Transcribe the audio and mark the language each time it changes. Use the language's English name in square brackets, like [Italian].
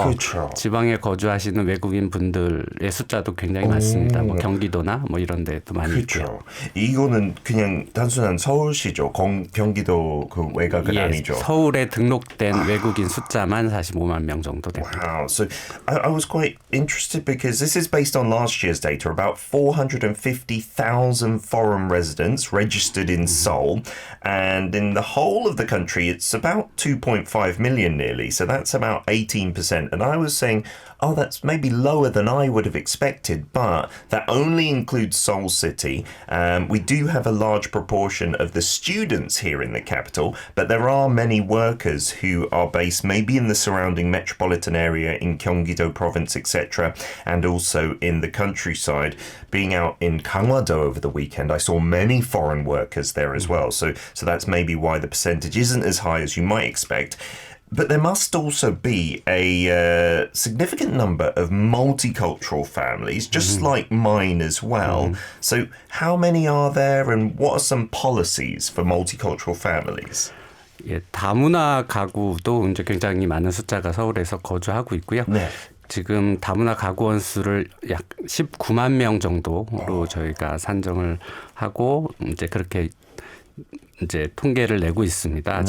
[Korean] 그렇죠. 지방에 거주하시는 외국인 분들의 숫자도 굉장히 많습니다. 뭐 경기도나 뭐 이런 데도 많이 있고요. 이거는 그냥 단순한 서울시죠. 경기도 그 외곽은 아니죠. 서울에 등록된 외국인 숫자만 45만 명 정도 됩니다. [English] Wow. So I was quite interested because this is based on last year's data. About 450,000 foreign residents registered in Seoul. And in the whole of the country, it's about 2.5 million nearly. So that's about 18%. And I was saying, that's maybe lower than I would have expected, but that only includes Seoul City. We do have a large proportion of the students here in the capital, but there are many workers who are based maybe in the surrounding metropolitan area in Gyeonggi-do province, etc., and also in the countryside. Being out in Gangwon-do over the weekend, I saw many foreign workers there as well. So that's maybe why the percentage isn't as high as you might expect. But there must also be a significant number of multicultural families, just like mine as well. So how many are there and what are some policies for multicultural families? [Korean] 예, 다문화 가구도 이제 굉장히 많은 숫자가 서울에서 거주하고 있고요. 네. 지금 다문화 가구원 수를 약 19만 명 정도로 저희가 산정을 하고 이제 그렇게 이제 통계를 내고 있습니다.